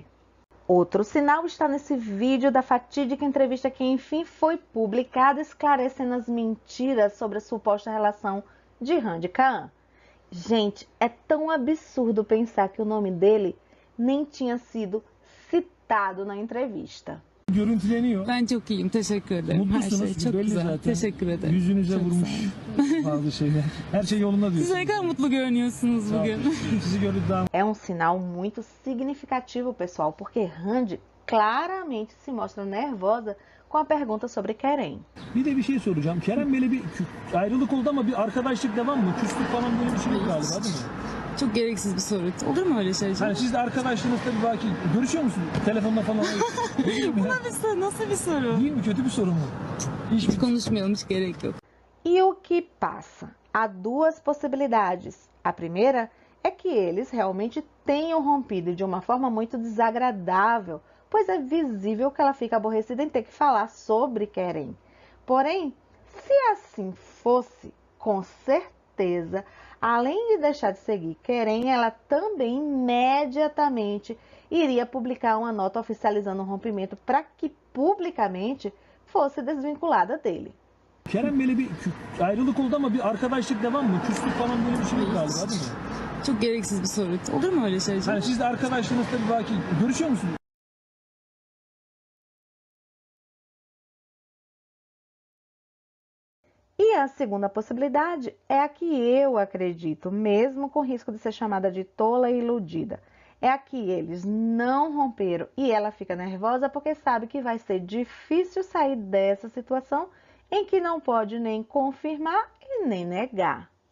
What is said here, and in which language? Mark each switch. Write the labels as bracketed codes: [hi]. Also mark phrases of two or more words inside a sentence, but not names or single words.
[pt] Outro sinal está nesse vídeo da fatídica entrevista que enfim foi publicada, esclarecendo as mentiras sobre a suposta relação de Randy e Kaan. Gente, é tão absurdo pensar que o nome dele nem tinha sido citado na entrevista. [tr] Görüntüleniyor. Ben çok iyiyim. Teşekkür ederim. Her şey Mutlusunuz. çok Belli güzel. zaten. Teşekkür ederim. Yüzünüze Çok vurmuş bazı şeyler. Her şey yolunda Siz diyorsunuz. ne kadar mutlu görünüyorsunuz bugün. Sizi gördük daha [pt] É um sinal muito significativo, pessoal, porque Randy claramente se mostra nervosa com a pergunta sobre Querem. [tr] Bir de bir şey soracağım. Kerem böyle bir ayrılık oldu ama bir arkadaşlık devam mı? Küslük falan böyle bir şey yok galiba, değil mi? Çok gereksiz bir soru. Olur mu öyle şey? Yani siz de arkadaşlığınızda bir belki görüşüyor musunuz? Telefonla falan. Değil mi? Bir soru, nasıl bir soru? Değil mi? Kötü bir soru mu? Hiç konuşmayalım, hiç gerek yok. [pt] E o que passa? Há duas possibilidades. A primeira é que eles realmente tenham rompido de uma forma muito desagradável, pois é visível que ela fica aborrecida em ter que falar sobre Querem. Porém, se assim fosse, com certeza, além de deixar de seguir Querem, ela também imediatamente iria publicar uma nota oficializando o rompimento para que publicamente fosse desvinculada dele. [tr] Kerem böyle bir ayrılık oldu ama bir arkadaşlık devam mı? Küslük falan böyle bir şey yok galiba, değil mi? Çok gereksiz bir soru. Olur mu öyle şey? Yani siz de arkadaşlığınızda bir belki görüşüyor musunuz? [pt] E a segunda possibilidade é a que eu acredito, mesmo com risco de ser chamada de tola e iludida. É a que eles não romperam e ela fica nervosa porque sabe que vai ser difícil sair dessa situação em que não pode nem confirmar e nem negar.